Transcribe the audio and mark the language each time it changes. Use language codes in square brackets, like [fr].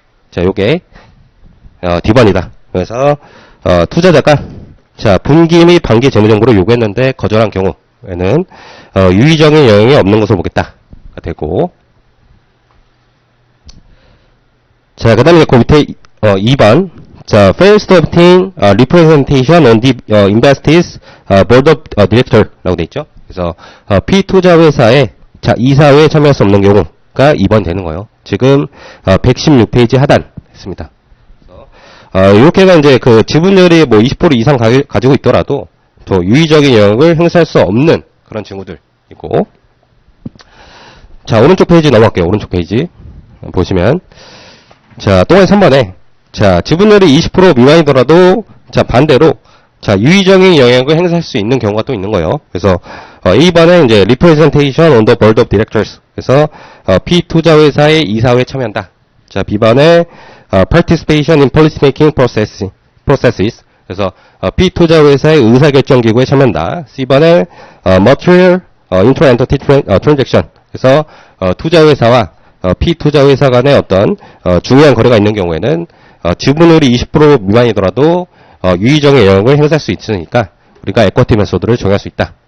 [ko] 자, 요게, D번이다. 그래서, 투자자가, 자, 분기 및 반기 재무정보를 요구했는데, 거절한 경우에는, 유의적인 영역이 없는 것으로 보겠다. 가 되고, 자, 그 다음에 그 밑에, 2번. [en] 자, fails to obtain representation on the investee's board of director [ko] 라고 돼 있죠. 그래서 피투자 회사에 자, 이사회에 참여할 수 없는 경우가 2번 되는 거예요. 지금 116페이지 하단 했습니다. 그래서 이렇게가 이제 그 지분율이 뭐 20% 이상 가지고 있더라도 또 유의적인 영역을 행사할 수 없는 그런 징후들이고. 자, 오른쪽 페이지 넘어갈게요. 오른쪽 페이지 보시면, 자, 또 3번에 자, 지분율이 20% 미만이더라도, 자, 반대로, 자, 유의적인 영역을 행사할 수 있는 경우가 또 있는 거예요. 그래서, A번에 이제, [en] representation on the board of directors. [ko] 그래서, 피투자 회사의 이사회에 참여한다. [en] 자, B번에, participation in policy making processes. [ko] 그래서, 피투자 회사의 의사결정 기구에 참여한다. [en] C번에, material, inter-entity transaction. [ko] 그래서, 투자 회사와, 피투자 회사 간의 어떤, 중요한 거래가 있는 경우에는, 지분율이 20% 미만이더라도 유의적인 영역을 행사할 수 있으니까 우리가 에쿼티 메소드를 정할 수 있다.